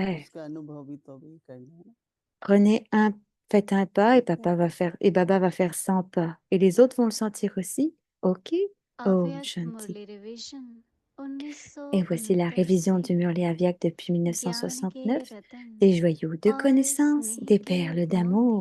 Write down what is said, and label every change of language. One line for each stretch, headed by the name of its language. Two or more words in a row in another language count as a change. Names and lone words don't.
Hindi: बढ़ाएगा,
French: doit le faire.
Hindi: उसका अनुभव भी तो अभी करना है।
French: Faites un pas et Baba va faire 100 pas. Et les autres vont le sentir aussi. Ok? Om
Hindi: अव्यक्त
French: Shanti.
Hindi: मुरली रिवीजन
French: Et voici la
Hindi: 1969
French: révision
Hindi: से
French: du Murli Avyak depuis
Hindi: ज्ञान के
French: 1969.
Hindi: रतन
French: Des joyaux de
Hindi: और
French: connaissances,
Hindi: स्नेह
French: des
Hindi: के
French: perles d'amour.